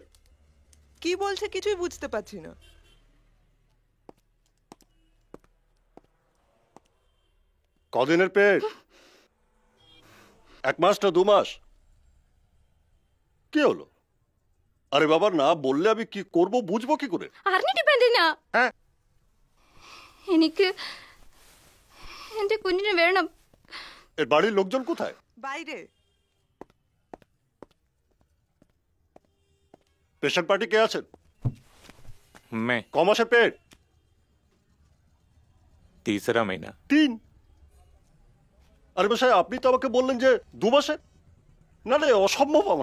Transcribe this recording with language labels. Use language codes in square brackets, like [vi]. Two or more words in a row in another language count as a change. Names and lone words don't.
[bn] কি বলছে কিছুই বুঝতে পারছি না। কদিনের পেট? 1 মাস না 2 মাস? কি হলো? আরে বাবা না বললে আমি কি করব, বুঝবো কি করে? [ml] അറിഞ്ഞിട്ട് ഇപ്പൊ എന്തിനാ? എനിക്ക് എന്റെ കുഞ്ഞിനെ വേണം. [bn] এর বাড়ির লোকজন কোথায়? বাইরে। পেশেন্ট পার্টি কে আছেন? [hi] मैं। [bn] ক মাসের পেট? [hi] 3रा महीना। [bn] 3? আরে মশাই আপনি তো আমাকে বললেন যে 2 মাসের। না রে অসম্ভব আমার।